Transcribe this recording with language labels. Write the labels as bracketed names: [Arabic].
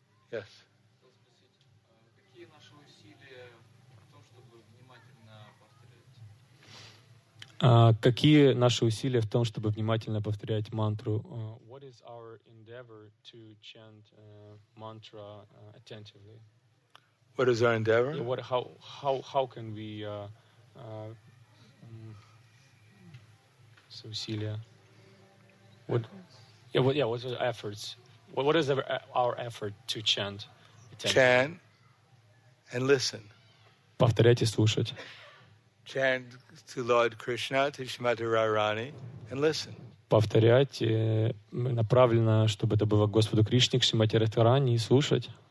[English] Yes. [Russian] Какие наши усилия в том, чтобы внимательно повторять? Какие наши усилия в том, чтобы внимательно повторять мантру? [English] What is our endeavor to chant mantra attentively? What is our endeavor? How can we [Russian] усилия? [English] What's our efforts? What is our effort to chant? Chant and listen. [Russian] Повторять и слушать. [English] Chant to Lord Krishna, to Shrimati Radharani, and listen. [Russian] Повторять направленно, чтобы это было к Господу Кришне, к Шримати Радхарани, и слушать.